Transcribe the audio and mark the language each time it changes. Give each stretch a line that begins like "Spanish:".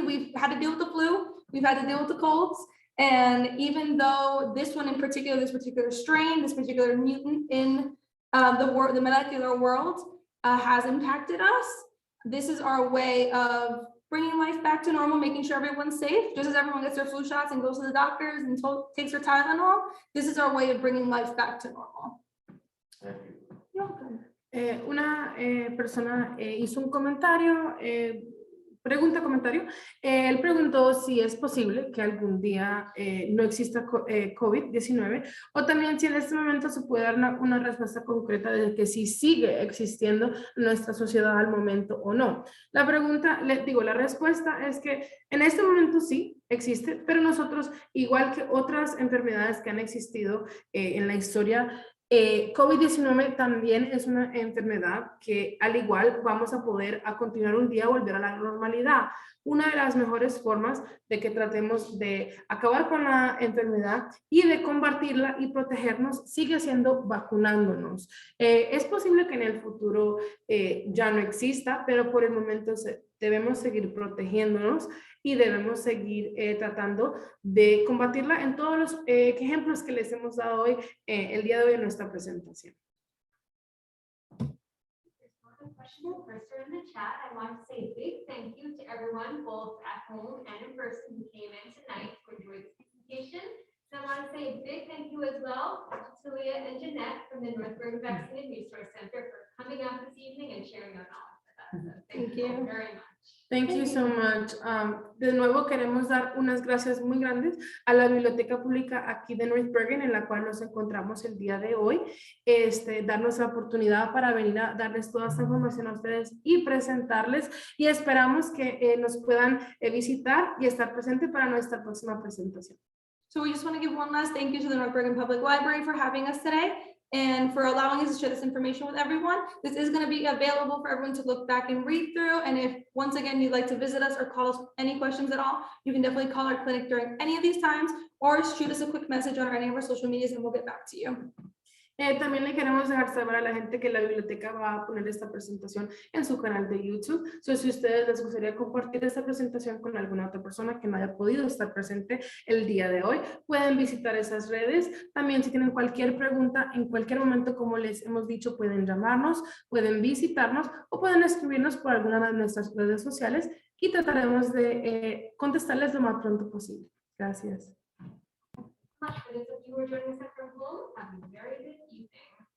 English: We've had to deal with the flu, we've had to deal with the colds. And even though this one in particular, this particular strain, this particular mutant in the molecular world has impacted us, this is our way of bringing life back to normal, making sure everyone's safe. Just as everyone gets their flu shots and goes to the doctors and takes their Tylenol, this is our way of bringing life back to normal. Thank you. You're welcome.
Spanish: Una persona hizo un comentario pregunta, comentario. Él preguntó si es posible que algún día no exista COVID-19 o también si en este momento se puede dar una respuesta concreta de que si sigue existiendo nuestra sociedad al momento o no. La pregunta, la respuesta es que en este momento sí existe, pero nosotros, igual que otras enfermedades que han existido en la historia, COVID-19 también es una enfermedad que al igual vamos a poder a continuar un día volver a la normalidad. Una de las mejores formas de que tratemos de acabar con la enfermedad y de combatirla y protegernos sigue siendo vacunándonos. Es posible que en el futuro ya no exista, pero por el momento debemos seguir protegiéndonos y debemos seguir tratando de combatirla en todos los ejemplos que les hemos dado hoy, el día de hoy en nuestra presentación.
English: There's one question first in the chat. I want to say a big thank you to everyone, both at home and in person, who came in tonight to enjoy this presentation. And I want to say a big thank you as well to Talia and Jeanette from the North Bergen Vaccine Resource Center for coming out this evening and sharing their knowledge with us. So Thank you you. very much. Thank you so much.
Spanish: De nuevo queremos dar unas gracias muy grandes a la Biblioteca Pública aquí de North Bergen, en la cual nos encontramos el día de hoy. Darnos la oportunidad para venir a darles toda esta información a ustedes y presentarles, y esperamos que nos puedan visitar y estar presente para nuestra próxima presentación.
English: So we just want to give one last thank you to the North Bergen Public Library for having us today and for allowing us to share this information with everyone. This is going to be available for everyone to look back and read through. And if once again you'd like to visit us or call us with any questions at all, you can definitely call our clinic during any of these times or shoot us a quick message on any of our social medias and we'll get back to you.
Spanish: También le queremos dejar saber a la gente que la biblioteca va a poner esta presentación en su canal de YouTube. So, si ustedes les gustaría compartir esta presentación con alguna otra persona que no haya podido estar presente el día de hoy, pueden visitar esas redes. También si tienen cualquier pregunta, en cualquier momento, como les hemos dicho, pueden llamarnos, pueden visitarnos o pueden escribirnos por alguna de nuestras redes sociales y trataremos de contestarles lo más pronto posible. Gracias.
English: Much for those of you who are joining us from home. Have a very good evening.